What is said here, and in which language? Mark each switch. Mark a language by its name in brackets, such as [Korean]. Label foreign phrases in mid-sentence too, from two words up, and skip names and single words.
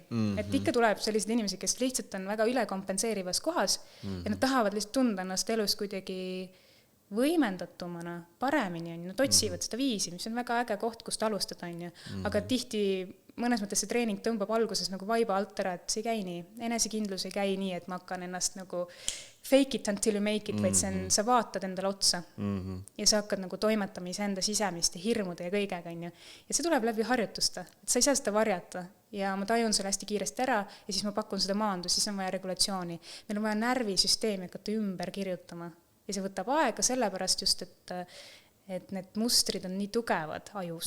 [Estonian] Et ikka tuleb sellised inimesed, kes lihtsalt on väga ülekompenseerivas kohas ja nad tahavad lihtsalt tunda ennast elus kuidagi võimendatumana, paremini on, nad otsivad seda viisi, mis on väga äge koht, kust alustada on. Aga tihti mõnes mõttes see treening tõmbab alguses nagu vaiba alt ära, et see ei käi nii. Enesekindlus ei käi nii, et ma hakkan ennast nagu [English] fake it until you make it, [Estonian] vaid see on, sa vaatad endale otsa ja sa hakkad nagu toimetama iseenda sisemiste hirmude ja kõigega, on ju. Ja see tuleb läbi harjutusta, et sa ei saa seda varjata ja ma tajun selle hästi kiiresti ära ja siis ma pakun seda maandu, siis on vaja regulatsiooni. Meil on vaja närvisüsteemi hakata ümber kirjutama ja see võtab aega sellepärast just, et need mustrid on nii tugevad ajus.